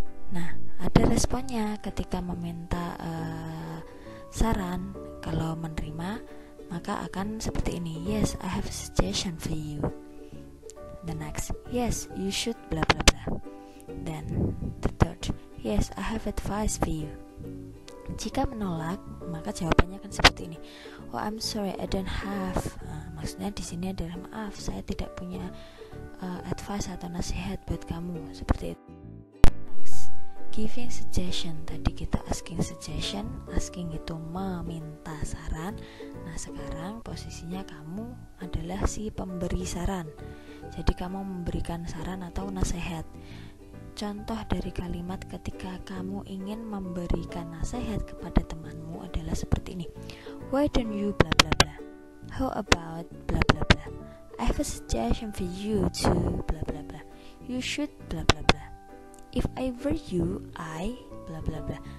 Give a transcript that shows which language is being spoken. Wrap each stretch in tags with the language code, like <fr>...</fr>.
<id>Nah, ada responnya ketika meminta saran. Kalau menerima, maka akan seperti ini.</id> <en>Yes, I have a suggestion for you. The next, yes, you should blah blah blah. Then the third, yes, I have advice for you.</en> <id>Jika menolak, maka jawabannya akan seperti ini.</id> <en>Oh, I'm sorry, I don't have.</en> <id>Maksudnya di sini adalah maaf, saya tidak punya advice atau nasihat buat kamu. Seperti itu.</id> <en>Next, giving suggestion.</en> <id>Tadi kita asking suggestion, asking itu meminta saran. Nah, sekarang posisinya kamu adalah si pemberi saran. Jadi kamu memberikan saran atau nasihat. Contoh dari kalimat ketika kamu ingin memberikan nasihat kepada temanmu adalah seperti ini.</id> <en>Why don't you blah blah blah? How about blah blah blah? I have a suggestion for you to blah blah blah. You should blah blah blah. If I were you, I blah blah blah.</en>